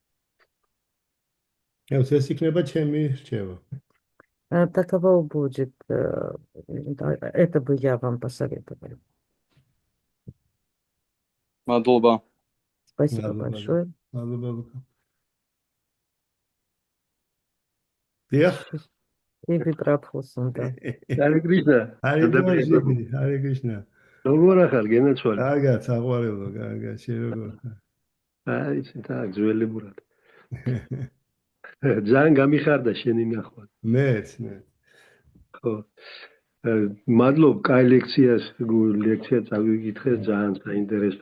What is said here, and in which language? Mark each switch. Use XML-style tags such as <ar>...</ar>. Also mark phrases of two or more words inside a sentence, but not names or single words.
<ru>Таково будет, это бы я вам посоветовала.</ru> <ka>Мадлоба.</ka> <ru>Спасибо большое. Иби Прабху Сунда. Харе Кришна. Харе Кришна.</ru> <ka>როგორ ახალ გენაცვალე? კარგად, საყვარელო, კარგად, შე როგორ ხარ? აი, так, ძველებურად. ძალიან გამიხარდა შენი ნახვა. მეც. ხო. მადლობ, კაი ლექცია წავიკითხე, ძალიან საინტერესო.</ka>